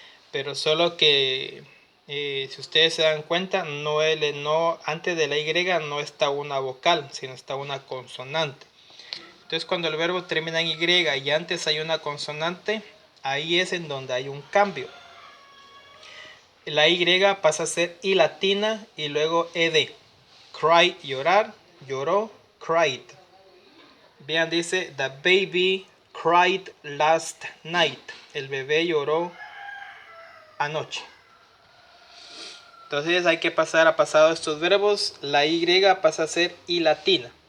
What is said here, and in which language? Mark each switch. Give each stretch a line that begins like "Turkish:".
Spanish: Pero solo que si ustedes se dan cuenta, no, antes de la y no está una vocal, sino está una consonante. Entonces cuando el verbo termina en y y antes hay una consonante, ahí es en donde hay un cambio. La y pasa a ser i latina y luego ed.
English: Cry,
Spanish: llorar, lloró,
English: cried.
Spanish: Vean, dice
English: the baby cried last night.
Spanish: El bebé lloró anoche. Entonces hay que pasar a pasado estos verbos. La y pasa a ser i latina.